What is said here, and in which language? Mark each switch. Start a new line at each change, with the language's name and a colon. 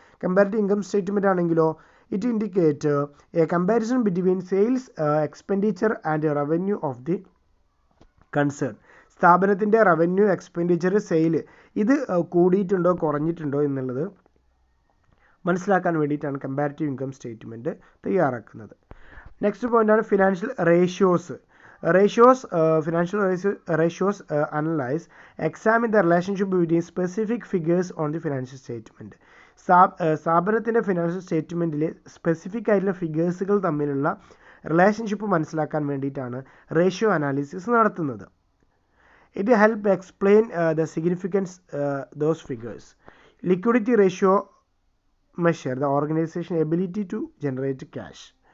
English: comparative income statement
Malayalam: ആണെങ്കിലോ
English: It indicate a comparison between sales, expenditure and revenue of the concern.
Malayalam: സ്ഥാപനത്തിൻ്റെ revenue, expenditure, sale ഇത് കൂടിയിട്ടുണ്ടോ കുറഞ്ഞിട്ടുണ്ടോ എന്നുള്ളത് മനസ്സിലാക്കാൻ വേണ്ടിയിട്ടാണ് കമ്പാരിറ്റീവ് ഇൻകം സ്റ്റേറ്റ്മെൻറ്റ് തയ്യാറാക്കുന്നത്. നെക്സ്റ്റ് പോയിൻ്റാണ് financial ratios.
English: Financial ratios analyze, examine the relationship between specific figures on the financial statement.
Malayalam: സ്ഥാപനത്തിൻ്റെ financial സ്റ്റേറ്റ്മെൻറ്റിലെ specific ആയിട്ടുള്ള ഫിഗേഴ്സുകൾ തമ്മിലുള്ള റിലേഷൻഷിപ്പ് മനസ്സിലാക്കാൻ വേണ്ടിയിട്ടാണ് റേഷ്യോ അനാലിസിസ് നടത്തുന്നത്.
English: It help explain the significance those figures. Liquidity ratio measure the organization ability to generate cash.